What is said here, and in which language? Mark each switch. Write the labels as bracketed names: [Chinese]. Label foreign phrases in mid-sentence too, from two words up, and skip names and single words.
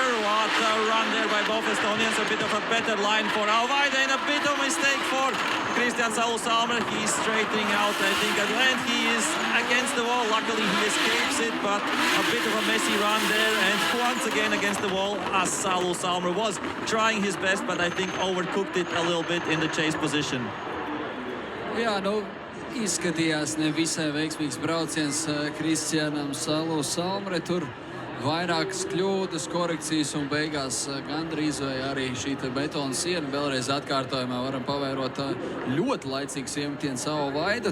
[English] What a run there by both Estonians. A bit of a better line for Vaida and a bit of a mistake for Christian Salmre. He's straightening out, I think, at the end. He is against the wall. Luckily, he escapes it, but a bit of a messy run there. And once again against the wall, as Salmre was trying his best, but I think overcooked it a little bit in the chase position. [Latvian] Jā, izskatījās nevisai veiksmīgs brauciens Kristianam Salmre. Tur vairākas kļūdas, korekcijas un beigās gandrīz vai arī šī betona siena. Vēlreiz atkārtojumā varam pavērot ļoti laicīgs iemetiens Vaida.